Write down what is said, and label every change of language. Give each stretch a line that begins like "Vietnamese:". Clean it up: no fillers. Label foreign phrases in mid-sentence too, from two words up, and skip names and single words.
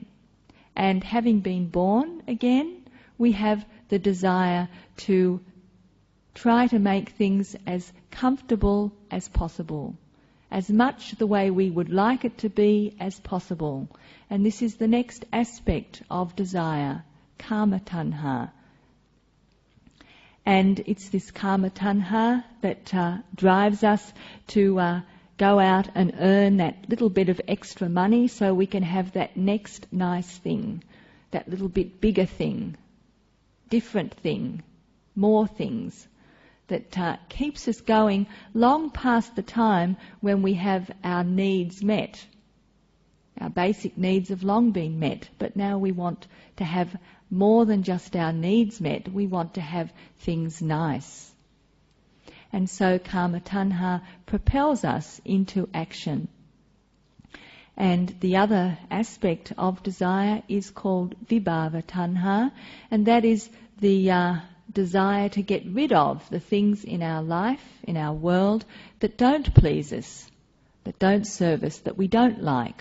English: And having been born again, we have the desire to try to make things as comfortable as possible, as much the way we would like it to be as possible. And this is the next aspect of desire,
Pali: kama tanha.
English: And it's this
Pali: kama tanha
English: that drives us to go out and earn that little bit of extra money so we can have that next nice thing, that little bit bigger thing, different thing, more things, that keeps us going long past the time when we have our needs met. Our basic needs have long been met, but now we want to have more than just our needs met. We want to have things nice. And so
Pali: kama tanha
English: propels us into action. And the other aspect of desire is called
Pali: vibhava tanha,
English: and that is the desire to get rid of the things in our life, in our world, that don't please us, that don't serve us, that we don't like.